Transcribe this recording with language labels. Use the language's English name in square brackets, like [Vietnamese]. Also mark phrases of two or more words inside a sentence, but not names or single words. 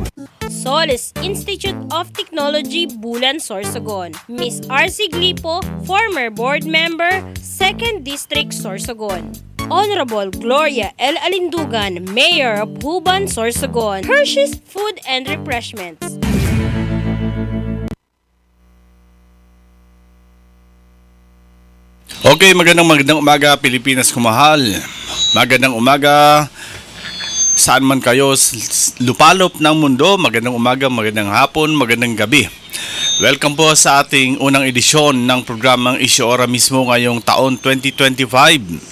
[English] Solis Institute of Technology, Bulan, Sorsogon, Miss R.C. Glipo, former board member, 2nd District, Sorsogon. Honorable Gloria L. Alindugan, Mayor of Huban, Sorsogon, Hershey's Food and Refreshments. [Filipino] Okay, magandang umaga Pilipinas kumahal. Magandang umaga saan man kayo lupalop ng mundo. Magandang umaga, magandang hapon, magandang gabi. Welcome po sa ating unang edisyon ng programang Issue Ora mismo ngayong taon 2025.